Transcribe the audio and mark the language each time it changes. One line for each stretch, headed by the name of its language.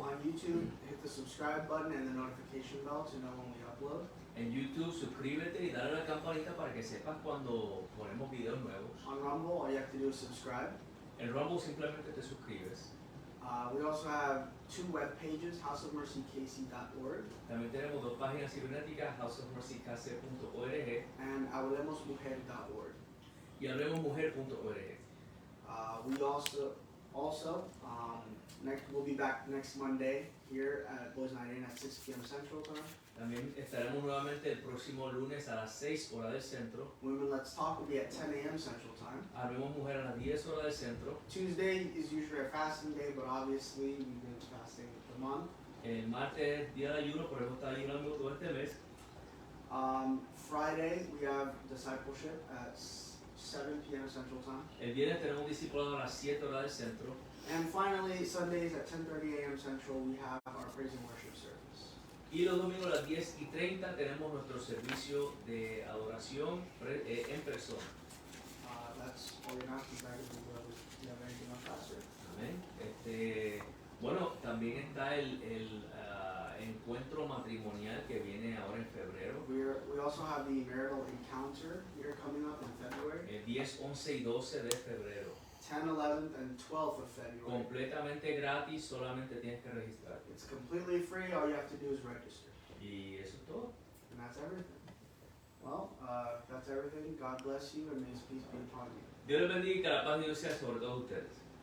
English: On YouTube, hit the subscribe button and the notification bell to know when we upload.
Spanish: En YouTube, suscríbete y dale a la campanita para que sepas cuando ponemos videos nuevos.
English: On Rumble, all you have to do is subscribe.
Spanish: En Rumble simplemente te suscribes.
English: We also have 2 web pages, houseofmercykc.org
Spanish: También tenemos 2 páginas cibernéticas, houseofmercykc.org
English: and hablemosmujer.org.
Spanish: y hablemosmujer.org.
English: We also we'll be back next Monday here at Boys Night In at 6 p.m. Central Time.
Spanish: También estaremos nuevamente el próximo lunes a las 6 horas del centro.
English: Women Let's Talk will be at 10 a.m. Central Time.
Spanish: Hablemos Mujer a las 10 horas del centro.
English: Tuesday is usually a fasting day, but obviously we've been fasting the month.
Spanish: El martes es día de ayuno, por eso está ayunando todo este mes.
English: Friday we have discipleship at 7 p.m. Central Time.
Spanish: El viernes tenemos un discipulado a las 7 horas del centro.
English: And finally, Sundays at 10:30 a.m. Central, we have our praise and worship service.
Spanish: Y los domingos a las 10:30 tenemos nuestro servicio de adoración en persona.
English: That's all we have. You have anything else, Pastor?
Spanish: Amén. Bueno, también está el encuentro matrimonial que viene ahora en febrero.
English: We also have the marital encounter here coming up in February.
Spanish: El 10, 11 y 12 de febrero.
English: 10, 11th, and 12th of February.
Spanish: Completamente gratis, solamente tienes que registrarte.
English: It's completely free. All you have to do is register.
Spanish: Y eso es todo.
English: And that's everything. Well, that's everything. God bless you, and may His peace be upon you.
Spanish: Dios les bendiga y que la paz de Dios sea sobre todos ustedes.